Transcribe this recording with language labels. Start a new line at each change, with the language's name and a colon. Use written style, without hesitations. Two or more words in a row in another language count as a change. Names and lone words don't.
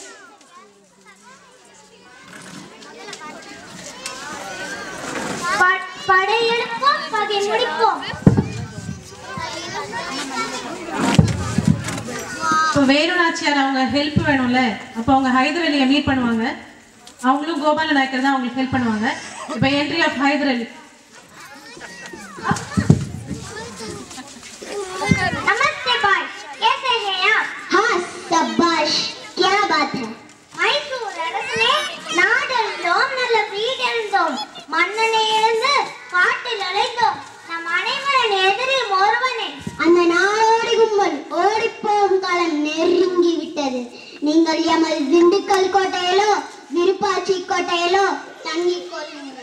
Tamil: படையெடுப்போம், பகை முடிப்போம். இப்போ வேணு நாச்சியார் அவங்க ஹெல்ப் வேணும்ல, அப்போ அவங்க ஹைதர் அலியை மீட் பண்ணுவாங்க. அவங்களும் கோபால நாயக்கர் தான் அவங்களுக்கு ஹெல்ப் பண்ணுவாங்க. இப்போ
English: entry of
Tamil: ஹைதர் அலி.
Hindi: नमस्ते भाई, कैसे हैं आप? हाँ शाबाश, क्या बात है?
Tamil: மைசூர் அரசே, நாடெழுந்தோம், நல்ல வீடெழுந்தோம், மன்னனை இழந்து காட்டில் அலைந்தோம். நம் அனைவரின் எதிரில் ஒருவனே. அந்த நாடோடி கும்பல் ஓடிப்போகும் காலம் நெருங்கி விட்டது. நீ நீங்கள் எமது திண்டுக்கல் கோட்டையிலோ விருப்பாட்சி கோட்டையிலோ தங்கிக் கொள்ளுங்கள்.